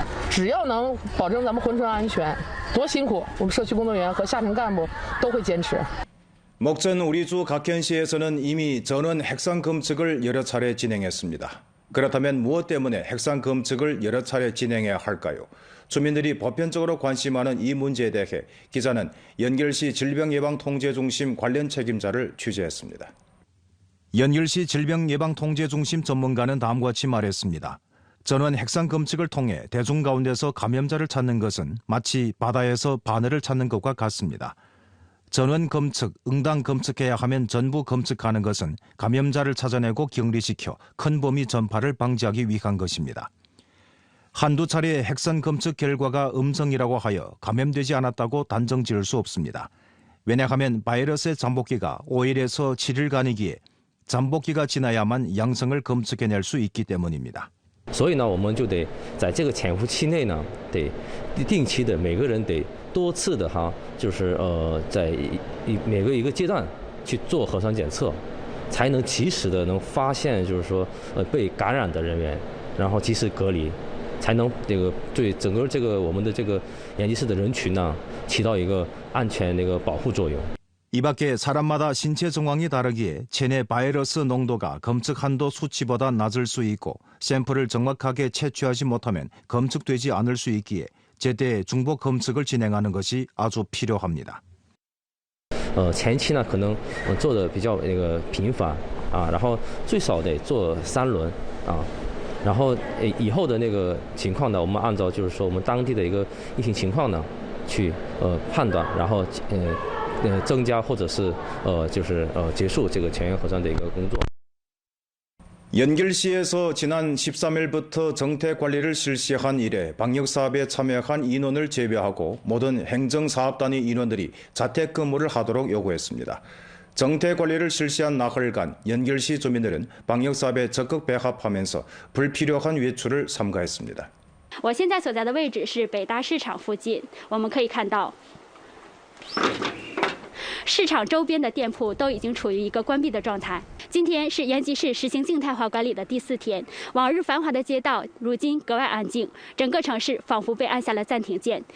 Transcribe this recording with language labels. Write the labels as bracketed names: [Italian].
[Chinese] 只要能保证咱们珲春安全，多辛苦，我们社区工作人员和下层干部都会坚持。 [Korean] 목전 우리주 각현시에서는 이미 전원 핵산 검측을 여러 차례 진행했습니다. 그렇다면 무엇 때문에 핵산 검측을 여러 차례 진행해야 할까요? 주민들이 보편적으로 관심하는 이 문제에 대해 기자는 연결시 질병예방통제중심 관련 책임자를 취재했습니다. 연결시 질병예방통제중심 전문가는 다음과 같이 말했습니다. 전원 핵산 검측을 통해 대중 가운데서 감염자를 찾는 것은 마치 바다에서 바늘을 찾는 것과 같습니다. 전원 검측, 응당 검측해야 하면 전부 검측하는 것은 감염자를 찾아내고 격리시켜 큰 범위 전파를 방지하기 위한 것입니다. 한두 차례의 핵산 검측 결과가 음성이라고 하여 감염되지 않았다고 단정 지을 수 없습니다. 왜냐하면 바이러스의 잠복기가 5일에서 7일간이기에 잠복기가 지나야만 양성을 검측해낼 수 있기 때문입니다. [Chinese] 所以呢，我们就得在这个潜伏期内呢，得定期的每个人得多次的就是在每个一个阶段去做核酸检测，才能及时的能发现就是说被感染的人员，然后及时隔离，才能对整个我们的延吉市的人群呢起到一个安全保护作用。 [Korean] 이 밖에 사람마다 신체 정황이 다르기에 체내 바이러스 농도가 검측 한도 수치보다 낮을 수 있고 샘플을 정확하게 채취하지 못하면 검측되지 않을 수 있기에 제때 중복 검측을 진행하는 것이 아주 필요합니다. [Chinese] 前期呢可能做的比较频繁啊，然后最少得做3轮啊，然后以后的情况呢，我们按照就是说我们当地的一个疫情情况呢去判断，然后增加或者是结束这个全员核酸的一个工作。 [Korean] 연길시에서 지난 13일부터 정태 관리를 실시한 이래 방역사업에 참여한 인원을 제외하고 모든 행정사업단위 인원들이 자택근무를 하도록 요구했습니다. 정태관리를 실시한 나흘간 연길시 주민들은 방역사업에 적극 배합하면서 불필요한 외출을 삼가했습니다. [Chinese] 我现在所在的位置是北大市场附近，我们可以看到。市场周边的店铺都已经处于一个关闭的状态。今天是延吉市实行静态化管理的第4天，往日繁华的街道如今格外安静，整个城市仿佛被按下了暂停键。